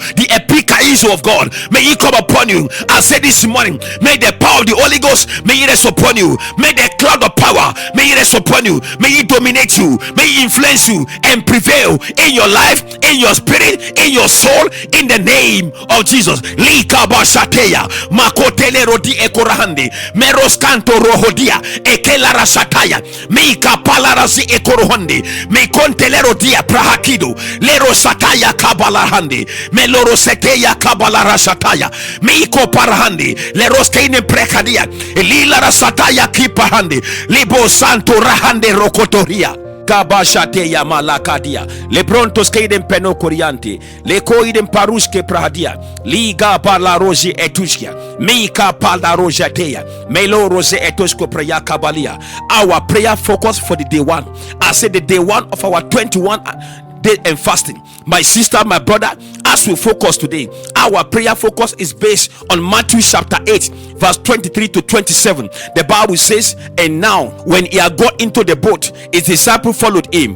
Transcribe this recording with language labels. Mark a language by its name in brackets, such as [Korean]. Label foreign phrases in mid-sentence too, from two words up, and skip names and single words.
[English] The epikaizo of God, may he come upon you. I say this morning, may the power of the Holy Ghost, may he rest upon you. May the cloud of power, may it rest rest upon you, may it dominate you, may it influence you and prevail in your life, in your spirit, in your soul, in the name of Jesus. Lika bashateya makotele rodi ekorahandi meros kanto rohodia ekelara shataya mika palarasi ekorohandi mekontele rodia prahakido lero sataya kabalahandi meloro seteya kabalara shataya miko parahandi leros kaine prekadia lilara sataya kipahandi libo santo rahande rokotoria kabashate ya malakadia le prontos keiden peno coriante le koiden paruske prahadia liga pala roji etushia mika pala rojateya melo rose etusko prayer kabalia. Our prayer focus for the day one, I said the day one of our 21 day and fasting. My sister, my brother, as we focus today, our prayer focus is based on Matthew chapter 8 verse 23 to 27. The Bible says, and now when he had got into the boat, his disciple followed him.